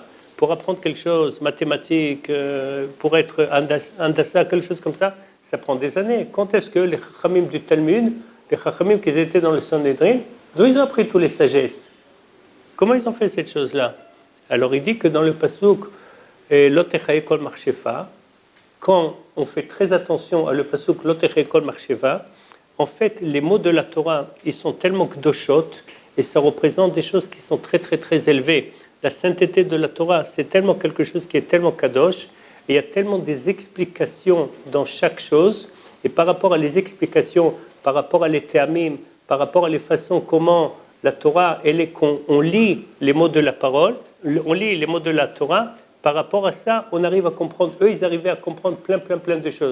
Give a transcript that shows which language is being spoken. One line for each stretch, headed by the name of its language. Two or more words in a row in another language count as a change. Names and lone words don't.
French: Pour apprendre quelque chose, mathématiques, pour être andassa, quelque chose comme ça, ça prend des années. Quand est-ce que les chachamim du Talmud, les chachamim qui étaient dans le Sanhedrin, d'où ils ont appris toutes les sagesses? Comment ils ont fait cette chose-là? Alors il dit que dans le pasuk
Hebrew: לא תחיה כל מכשפה,
French: quand on fait très attention à le pasuk
Hebrew: לא תחיה כל מחשבה,
French: en fait les mots de la Torah, ils sont tellement kdoshot et ça représente des choses qui sont très très très élevées. La sainteté de la Torah, c'est tellement quelque chose qui est tellement kadosh, et il y a tellement des explications dans chaque chose, et par rapport à les explications, par rapport à les théamim, par rapport à les façons comment la Torah, elle est qu'on lit les mots de la parole, on lit les mots de la Torah, par rapport à ça, on arrive à comprendre, eux, ils arrivaient à comprendre plein de choses.